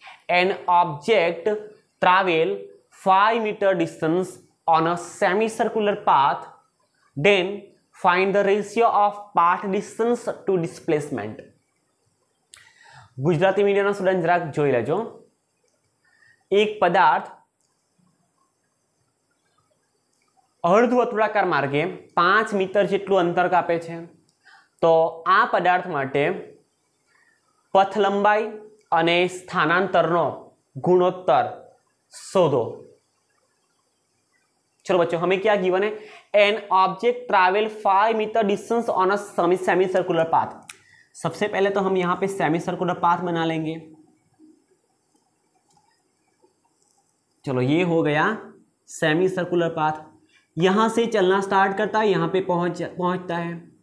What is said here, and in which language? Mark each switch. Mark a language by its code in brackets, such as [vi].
[en] An object travel 5 metre distance on a semi circular path, then find the ratio of path distance to displacement. [gu] Gujarati मीडियमના student જરાક જોઈ લેજો। એક પદાર્થ અર્ધવર્તુળાકાર માર્ગે 5 metre જેટલું અંતર કાપે છે, તો આ પદાર્થ માટે પથ લંબાઈ અને સ્થાનાંતરનો ગુણોત્તર શોધો। [hi] चलो बच्चों, हमें क्या गिवन है? [en] An object travel 5 metre distance on a semi circular path. [hi] सबसे पहले तो हम यहां पे सेमी सर्कुलर पाथ बना लेंगे। चलो ये हो गया सेमी सर्कुलर पाथ। यहां से चलना स्टार्ट करता है, यहां पे पहुंचता है।